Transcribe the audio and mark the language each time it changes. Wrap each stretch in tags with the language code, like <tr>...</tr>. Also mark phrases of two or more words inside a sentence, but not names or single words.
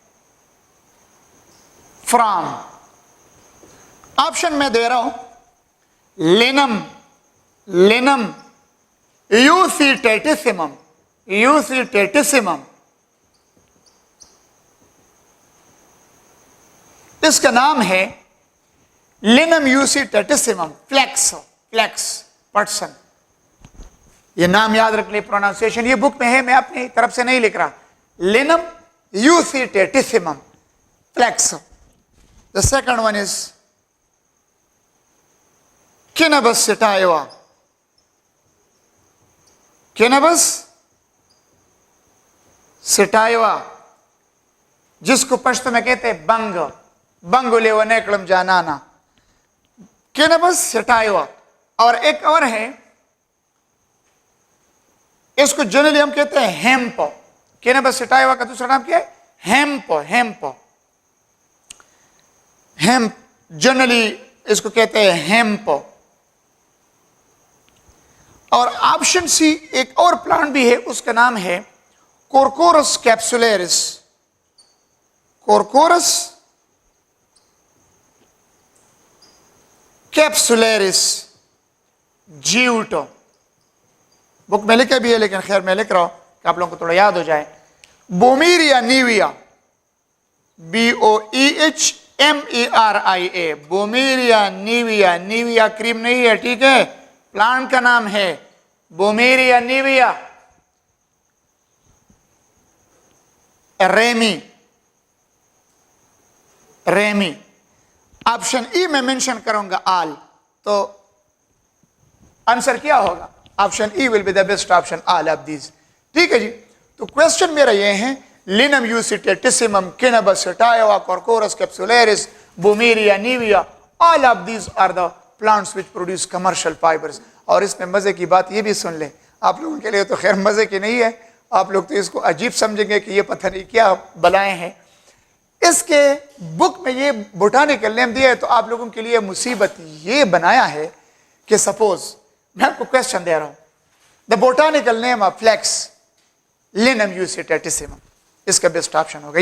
<hi>फ्रॉम, ऑप्शन में दे रहा हूं, लिनम यूसीटेटिसिमम, इसका नाम है लिनम यूसीटेटिसिमम फ्लेक्स पटसन. ये नाम याद रख ले, प्रोनाउंसिएशन ये बुक में है, मैं अपनी तरफ से नहीं लिख रहा. लिनम यूसीटेटिसिमम फ्लेक्स.</hi> <en>The second one is Cannabis sativa. Cannabis sativa,</en> <hi>जिसको पश्तो में कहते हैं बंग, बंगुलेवा नेकलम जानाना. Cannabis sativa. और एक और है, इसको जनरली हम कहते हैं हेम्प. Cannabis sativa का दूसरा नाम क्या है? हेम्प. हेम्प जनरली इसको कहते हैं हेम्प. और ऑप्शन सी एक और प्लांट भी है, उसका नाम है कोरकोरस कैप्सुलरिस. कोरकोरस कैप्सुलरिस जियूटो. बुक में लिखा भी है, लेकिन खैर मैं लिख रहा हूं कि आप लोगों को थोड़ा याद हो जाए. बोमीरिया नीविया, BOEHMERIA, बोमेरिया नीविया. नीविया क्रीम नहीं है, ठीक है, प्लांट का नाम है बोमेरिया नीविया. रेमी. ऑप्शन ई में मेंशन करूंगा आल, तो आंसर क्या होगा?</hi> <en>Option E will be the best option, all of these.</en> <hi>ठीक है जी. तो क्वेश्चन मेरा ये है, Linum यूसीटेटिसिमम, Cannabis sativa, Coracoras capsularis, Bomeria nivea,</hi> <en>all of these are the plants which produce commercial fibers.</en> <hi>और इसमें मजे की बात ये भी सुन ले, आप लोगों के लिए तो खैर मजे की नहीं है, आप लोग तो इसको अजीब समझेंगे कि ये पता नहीं क्या बलाएं हैं. इसके बुक में ये</hi> <en>botanical name</en> <hi>दिया है, तो आप लोगों के लिए मुसीबत ये बनाया है कि सपोज मैं आपको क्वेश्चन दे रहा हूं,</hi> <en>the botanical name of flax</en> <hi>Linum यूसीटेटिसिमम, इसका</hi> <en>best option</en> <hi>होगा.</hi>